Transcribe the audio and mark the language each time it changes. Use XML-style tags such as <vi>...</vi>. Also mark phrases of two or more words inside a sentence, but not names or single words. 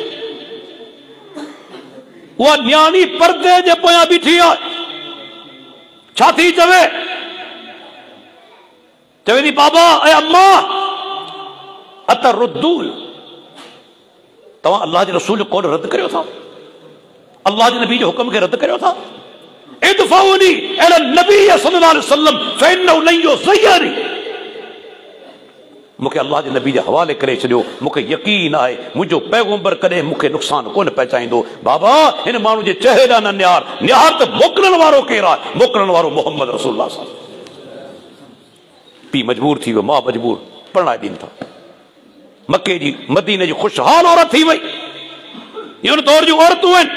<sd>उहा न्याणी पर्दे जे पोयां बीठी आहे, छा थी चवे? चवे थी बाबा ऐं अम्मा अतरुद्दून, तव्हां अल्लाह जे रसूल जो कौल रद्द करियो था, अल्लाह जे नबी जे हुक्म खे रद्द करियो था।</sd> <ar>ادفعوني إلى النبي صلى الله عليه وسلم فإنه لن يضيعني,</ar> <sd>मूंखे अल्लाह जे नबी जे हवाले करे छॾियो, मूंखे यकीन आहे मुंहिंजो पैगंबर कॾहिं मूंखे नुक़सान कोन पहुचाईंदो। बाबा हिन माण्हू जे चेहरे ॾांहुं न निहार, निहार त मोकिलण वारो केरु आहे? मोकिलण वारो मोहम्मद रसूलुल्लाह</sd> <ar>صلى الله عليه وسلم.</ar> <sd>पीउ मजबूर थी वियो, मां मजबूर, परणाए ॾियनि था। मके जी मदीने जी खुशहाल औरत थी वई, इहो दौर जूं औरतूं आहिनि।</sd>